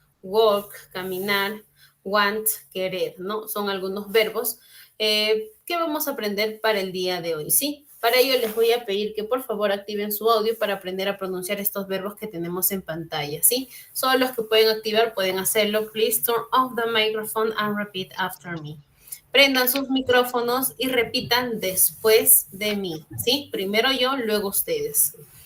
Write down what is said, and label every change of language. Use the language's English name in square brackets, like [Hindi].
[Spanish] Walk, caminar. Want, querer, ¿no? Son algunos verbos que vamos a aprender para el día de hoy, ¿sí? Para ello les voy a pedir que por favor activen su audio para aprender a pronunciar estos verbos que tenemos en pantalla, ¿sí? Solo los que pueden activar pueden hacerlo. [English] Please turn off the microphone and repeat after me. [Spanish] Prendan sus micrófonos y repitan después de mí, ¿sí? Primero yo, luego ustedes.